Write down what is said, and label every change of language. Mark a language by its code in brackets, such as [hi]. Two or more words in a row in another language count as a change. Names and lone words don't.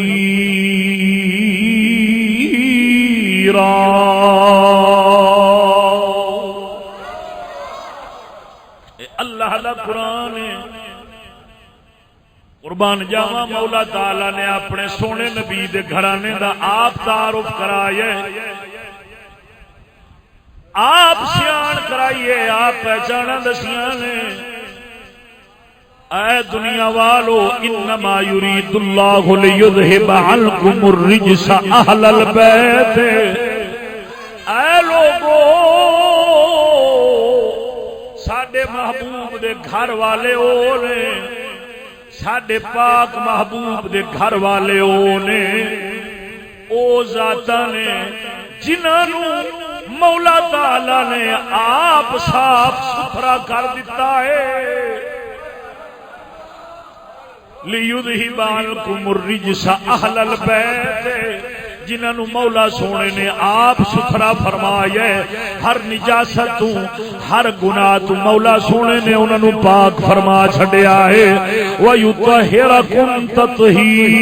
[pa] اللہ دا قرآن ہے، قربان جاواں مولا تعالی نے اپنے سونے نبی دے گھرانے دا آپ تعارف کرائے، آپ سیان کرائیے، آپ پہچانا دسیاں نے۔ اے دنیا والو [ar] انما یرید اللہ لیذھب عنکم الرجس اہل البیت، [pa] اے لوگو ساڈے محبوب دے گھر والے او نے، ساڈے پاک محبوب دے گھر والے او نے، او ذاتاں نے جنہاں نوں مولا تعالی نے آپ صاف ستھرا کر دیتا ہے۔ [ar] لیذھب عنکم الرجس اہل البیت، [pa] جنہاں نوں مولا سونے نے آپ ستھرا فرمایا ہے، ہر نجاست تو ہر گناہ تو مولا سونے نے انہاں نوں پاک فرما چھڈیا ہے۔ [ar] وَيُطَہِّرَکُمْ تَطْہِیرًا۔